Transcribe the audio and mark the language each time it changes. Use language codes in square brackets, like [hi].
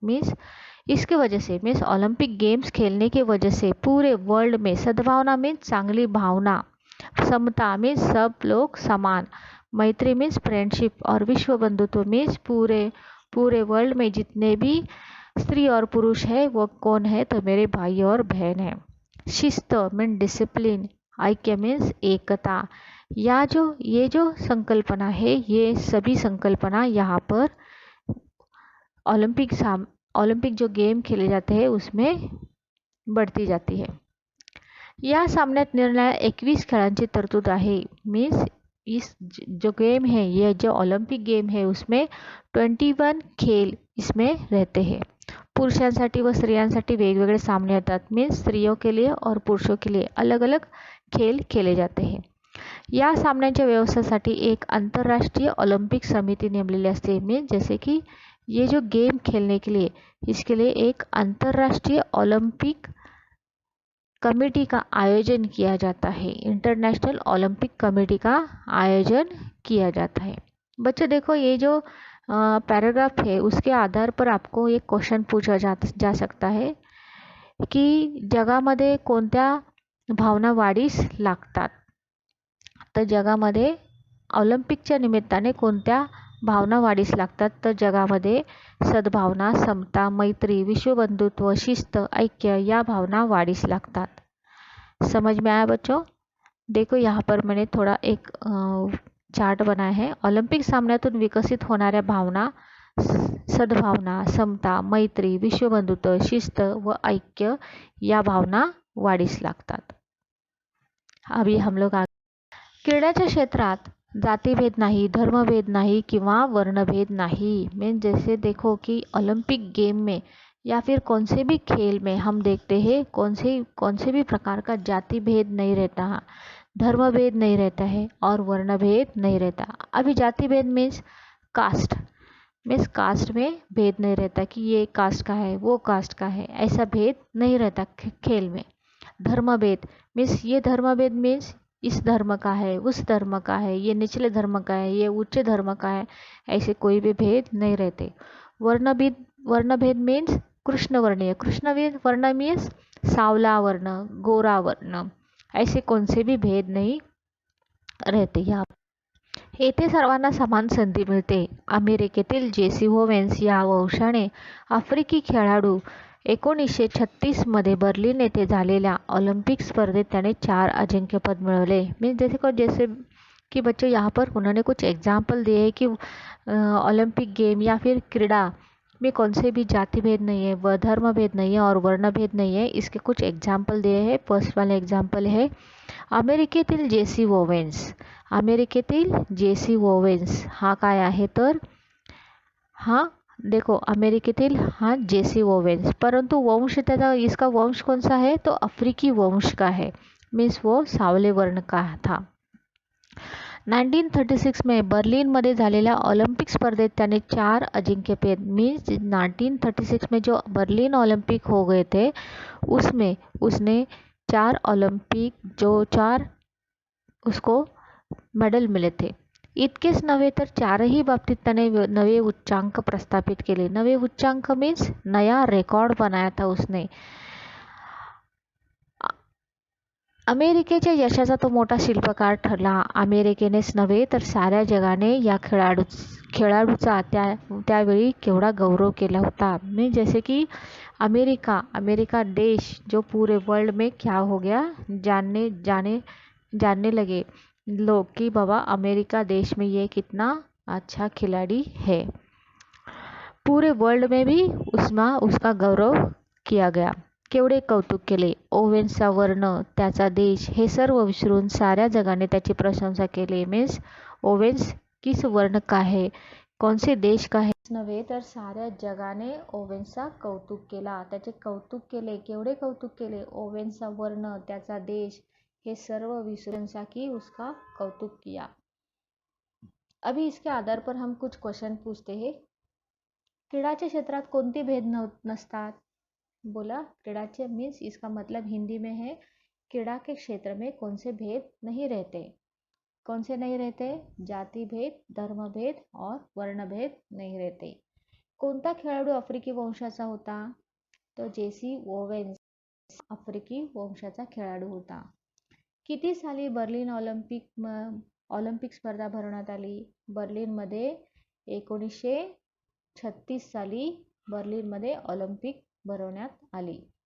[hi] Means इसके वजह से मीन्स ओलंपिक गेम्स खेलने की वजह से पूरे वर्ल्ड में सद्भावना मीन्स [mr] चांगली भावना, [hi] समता मीन्स सब लोग समान, मैत्री मीन्स फ्रेंडशिप, और विश्व बंधुत्व मीन्स पूरे वर्ल्ड में जितने भी स्त्री और पुरुष है वो कौन है तो मेरे भाई और बहन है. शिस्त मीन्स डिसिप्लिन, ऐक्य मीन्स एकता. ये जो संकल्पना है ये सभी संकल्पना यहाँ पर ओलंपिक जो गेम खेले जाते हैं उसमें बढ़ती जाती है. [mr] या सामन्यात निर्णायक 21 खेळांची तरतूद आहे. [hi] मीन्स इस जो गेम है, ये जो ओलंपिक गेम है उसमें 21 खेल इसमें रहते हैं. [mr] पुरुषांसाठी व स्त्रियांसाठी वेगवेगळे सामने होतात. [hi] मीन्स स्त्रियों के लिए और पुरुषों के लिए अलग अलग खेल खेले जाते हैं. [mr] या सामन्यांच्या व्यवस्थेसाठी एक आंतरराष्ट्रीय ओलंपिक समिति नेमलेली असते. [hi] मीन्स जैसे कि ये जो गेम खेलने के लिए इसके लिए एक अंतर्राष्ट्रीय ओलंपिक कमेटी का आयोजन किया जाता है। इंटरनेशनल ओलंपिक कमेटी का आयोजन किया जाता है। बच्चों देखो, ये जो पैराग्राफ है उसके आधार पर आपको एक क्वेश्चन पूछा जा सकता है [mr] की जगामध्ये कोणत्या भावना वाढीस लागतात. तर जगामध्ये ऑलिम्पिकच्या निमित्ताने कोणत्या भावना वाढीस लागतात. तर जगामध्ये सद्भावना, समता, मैत्री, विश्वबंधुत्व, शिस्त, ऐक्य या भावना वाढीस लागतात. [hi] समझ में आया बच्चों? देखो यहाँ पर मैंने थोड़ा एक चार्ट बनाया है. [mr] ऑलिम्पिक सामन्यातून विकसित होणाऱ्या भावना सद्भावना, समता, मैत्री, विश्वबंधुत्व, शिस्त व ऐक्य या भावना वाढीस लागतात. [hi] अभी हम लोग [mr] क्रीडाच्या क्षेत्रात [hi] जातिभेद नहीं, धर्मभेद नहीं [mr] किंवा [hi] वर्णभेद नहीं. मीन जैसे देखो कि ओलंपिक गेम में या फिर कौन से भी खेल में हम देखते हैं कौन से भी प्रकार का जाति भेद नहीं रहता, धर्म भेद नहीं रहता है और वर्ण भेद नहीं रहता. अभी जाति भेद मीन्स कास्ट में भेद नहीं रहता कि ये कास्ट का है वो कास्ट का है, ऐसा भेद नहीं रहता खेल में. धर्म भेद मीन्स ये धर्म भेद मीन्स इस धर्म का है उस धर्म का है, ये निचले धर्म का है ये उच्च धर्म का है, ऐसे कोई भी भेद नहीं रहते. वर्ण भेद मीन्स कृष्णवर्णीय, वर्ण मीन्स सावला वर्ण, गोरा वर्ण, ऐसे कौन से भी भेद नहीं रहते. [mr] येथे सर्वांना समान संधी मिळते. अमेरिकेतील जेसी ओवेन्स या वंशाने आफ्रिकी खेळाडू 1936 मध्ये बर्लिन येथे झालेल्या ऑलिम्पिक स्पर्धेत त्याने 4 अजिंक्यपद मिळवले. [hi] मीन्स जैसे कि बच्चों यहाँ पर उन्होंने कुछ एग्जाम्पल दिए हैं कि ओलंपिक गेम या फिर क्रीड़ा में कौन से भी जाति भेद नहीं है, व धर्म भेद नहीं है और वर्ण भेद नहीं है. इसके कुछ एग्जाम्पल दिए हैं. फर्स्ट वाले एग्जाम्पल है अमेरिकेतील जेसी ओवेन्स. [mr] अमेरिकेतील जेसी ओवेन्स हा काय आहे तर हा देखो अमेरिकेतील हा जेसी ओवेन्स, परंतु वंश त्याचा [hi] इसका वंश कौन सा है तो अफ्रीकी वंश का है. मीन्स वो सावले वर्ण का था. 1936 में [mr] बर्लिन मध्ये झालेल्या ऑलिम्पिक स्पर्धेत त्याने 4 अजिंक्यपद [hi] मीन्स 1936 में जो बर्लिन ओलंपिक हो गए थे उसमें उसने 4 ओलंपिक जो 4 उसको मेडल मिले थे. [mr] इतकेच नव्हे तर 4ही बाबतीत त्याने नवे उच्चांक प्रस्थापित केले. [hi] नवे उच्चांक मीन्स नया रेकॉर्ड बनाया था उसने. [mr] अमेरिकेच्या यशाचा तो मोठा शिल्पकार ठरला. अमेरिकेनेच नव्हे तर साऱ्या जगाने या खेळाडूचा त्यावेळी केवढा गौरव केला होता. [hi] मी जैसे कि अमेरिका देश जो पूरे वर्ल्ड में क्या हो गया, जानने लगे लोग कि बाबा अमेरिका देश में ये कितना अच्छा खिलाड़ी है. पूरे वर्ल्ड में भी उसका गौरव किया गया. [mr] केवढे कौतुक केले. ओवेन्सचा वर्ण, त्याचा देश हे सर्व विसरून साऱ्या जगाने त्याची प्रशंसा केली. [hi] मीन्स ओवेन्स किस वर्ण का है, कौन से देश का है [mr] नव्हे तर साऱ्या जगाने ओवेन्सचा कौतुक केला, त्याचे कौतुक केले. [hi] केवढे कौतुक केले. [mr] ओवेन्सचा वर्ण, त्याचा देश हे सर्व विसरून [hi] की उसका कौतुक किया. अभी इसके आधार पर हम कुछ क्वेश्चन पूछते हैं. [mr] क्रीडाच्या क्षेत्रात कोणते भेद नसतात. बोला क्रीडाचे [hi] मीन्स इसका मतलब हिंदी में है क्रीड़ा के क्षेत्र में कौन से भेद नहीं रहते. कौन से नहीं रहते? जाति भेद, धर्म भेद और वर्ण भेद नहीं रहते. [mr] कोणता खेळाडू आफ्रिकी वंशाचा होता? तो जेसी ओवेन्स आफ्रिकी वंशाचा खेळाडू होता. किती साली बर्लिन ऑलिम्पिक स्पर्धा भरवण्यात आली? बर्लिनमध्ये 1936 साली बर्लिनमध्ये ऑलिम्पिक भरवण्यात आली.